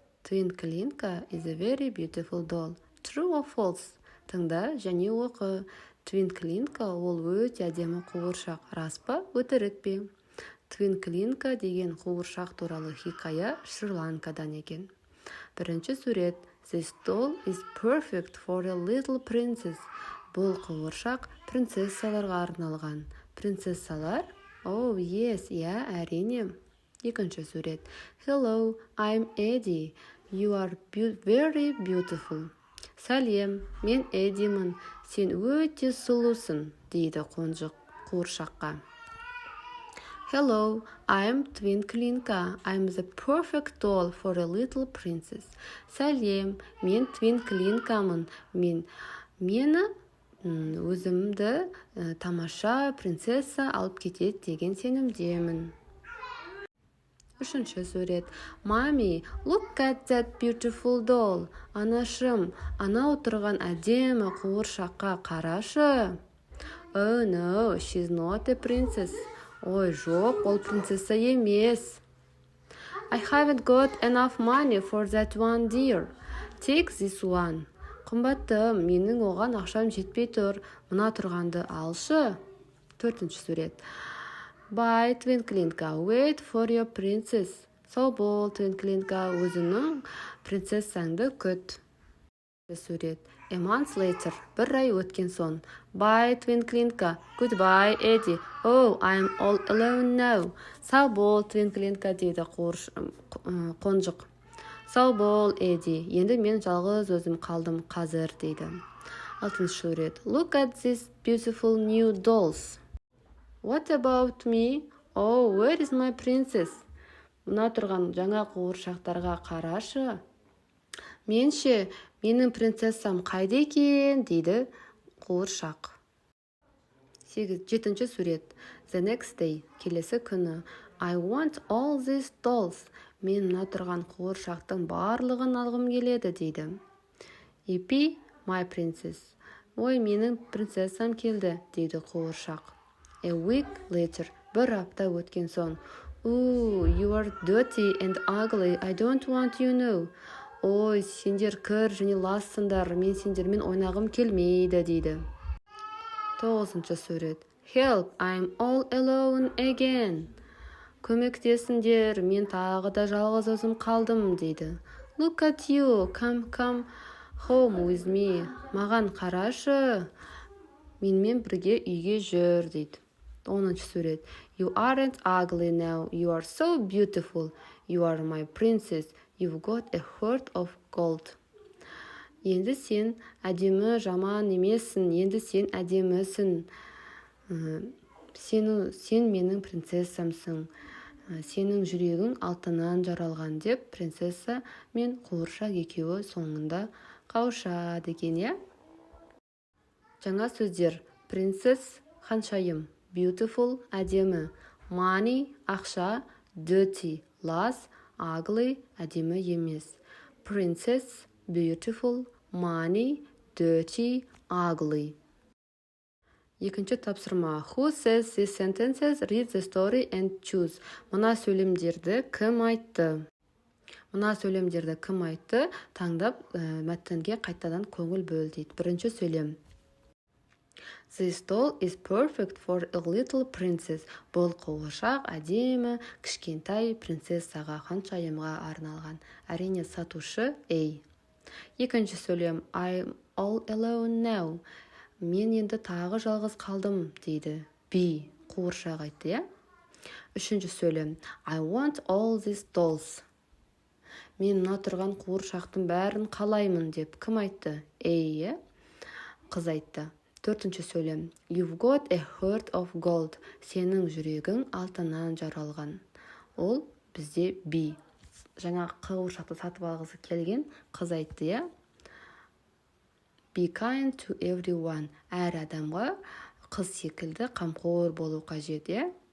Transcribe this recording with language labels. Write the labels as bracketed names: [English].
[English] Twinklinka is a very beautiful doll. True or false? [Kazakh] Тыңда және оқы. Twinklinka ол өте әдемі қуыршақ. Рас па, өтірік пе? Twinklinka деген қуыршақ туралы хикая Шри-Ланкадан екен. Бірінші сурет. [English] This doll is perfect for a little princess. [Kazakh] Бұл қуыршақ принцессаларға арналған. Принцессалар? [English] Oh, yes, yeah, [Kazakh] әрине. Екінші сурет. [English] Hello, I'm Eddie. You are very beautiful. [Kazakh] Сәлем, мен Эдимін. Сен өте сұлусың, дейді қуыршаққа. [English] Hello, I'm Twinklinka. I'm the perfect doll for a little princess. [Kazakh] Сәлем, мен Twinklinkамын. Мені өзімді тамаша принцесса алып кетеді деген сенімдемін. Үшінші сурет. [English] Mommy, look at that beautiful doll. [Kazakh] Анашым, ана отырған әдемі қуыршаққа қарашы. [English] Oh no, she's not a princess. [Kazakh] Ой, жоқ, ол принцесса емес. [English] I haven't got enough money for that one, dear. Take this one. [Kazakh] Қымбаттым, менің оған ақшам жетпей тұр. Мына тұрғанды алшы. Төртінші сурет. [English] Bye, Twinklinka. Wait for your princess. [Kazakh] Сау бол, Twinklinka. Өзінің принцессаңды күт. Сурет. [English] A month later. [Kazakh] Бір ай өткен соң. [English] Bye, Twinklinka. Goodbye, Eddie. Oh, I'm all alone now. [Kazakh] Сау бол, Twinklinka, дейді қонжық. Сау бол, Эдди. Енді мен жалғыз өзім қалдым қазір, дейді. Алтыншы сурет. [English] Look at these beautiful new dolls. What about me? Oh, where is my princess? [Kazakh] Мына тұрған жаңа қуыршақтарға қарашы. Менше, менің принцессам қайда екен, дейді қуыршақ. Жетінші сурет. [English] The next day, [Kazakh] келесі күні. [English] I want all these dolls. [Kazakh] Мен мына тұрған қуыршақтың барлығын алғым келеді, дейді. [English] Ипи, my princess. [Kazakh] Ой, менің принцессам келді, дейді қуыршақ. [English] A week later, [Kazakh] бір апта өткен соң. [English] Ooh, you are dirty and ugly. I don't want you know. [Kazakh] Ой, сендер кір және лассыңдар. Мен сендермен ойнағым келмейді, дейді. Тоғызыншы сурет. [English] Help, I'm all alone again. [Kazakh] Көмектесіңдер, мен тағы да жалғыз өзім қалдым, дейді. [English] Look at you, come home with me. [Kazakh] Маған қарашы, менімен бірге үйге жүр, дейді. 10-шы сурет. [English] You aren't ugly now, you are so beautiful. You are my princess, you've got a heart of gold. [Kazakh] Енді сен әдемі жаман емессің, енді сен әдемісің. Сен менің принцессамсың. Сенің жүрегің алтыннан жаралған, деп принцесса мен қуыршақ екеуі соңында қауышады екен, иә? Жаңа сөздер. Princess ханшайым, beautiful әдемі, money ақша, dirty лас, ugly әдемі емес. [English] Princess beautiful, money, dirty, ugly. [Kazakh] Екінші тапсырма. [English] Who says these sentences? Read the story and choose. [Kazakh] Мына сөйлемдерді кім айтты? Таңдап, мәтінге қайтадан көңіл бөл, дейді. Бірінші сөйлем. [English] This doll is perfect for a little princess. [Kazakh] Бұл қуыршақ әдемі, кішкентай принцессаға, ханшайымға арналған. Әрине сатушы A. Екінші сөйлем. [English] I'm all alone now. [Kazakh] Мен енді тағы жалғыз қалдым, дейді. B. Қуыршақ айтты, иә? Үшінші сөйлем. [English] I want all these dolls. [Kazakh] Мен мына тұрған қуыршақтың бәрін қалаймын, деп кім айтты? A, иә? Қыз айтты. Төртінші сөйлем. [English] You've got a heart of gold. [Kazakh] Сенің жүрегің алтыннан жаралған. Ол бізде B. Жаңа қуыршақты сатып алғысы келген қыз айтты, иә? [English] Be kind to everyone. [Kazakh] Әр адамға қыз секілді қамқор болу қажет, иә?